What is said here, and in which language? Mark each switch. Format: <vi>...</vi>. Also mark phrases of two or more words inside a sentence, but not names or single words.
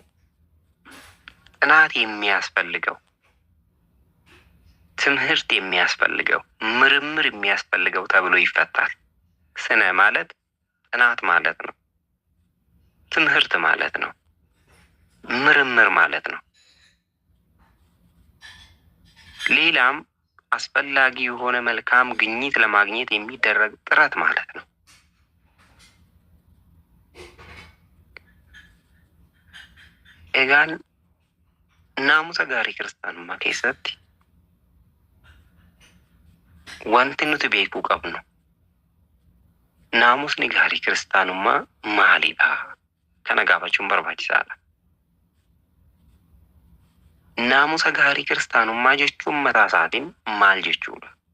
<am>ጥናት የሚያስፈልገው፣ ትምህርት የሚያስፈልገው፣ ምርምር የሚያስፈልገው ተብሎ ይፈታል። ስነ ማለት ጥናት ማለት ነው። ትምህርት ማለት ነው። ምርምር ማለት ነው። ሌላም አስፈላጊ የሆነ መልካም ግኝት ለማግኘት የሚደረግ ጥረት ማለት ነው።</am> <om>Egaan naamusa gaarii kiristaanummaa keessatti wanti nuti beekuu qabnu naamusni gaarii kiristaanummaa maalidha? Kana gaafachuun barbaachisaadha. Naamusa gaarii kiristaanummaa jechuun mataa isaatiin maal jechuudha?</om>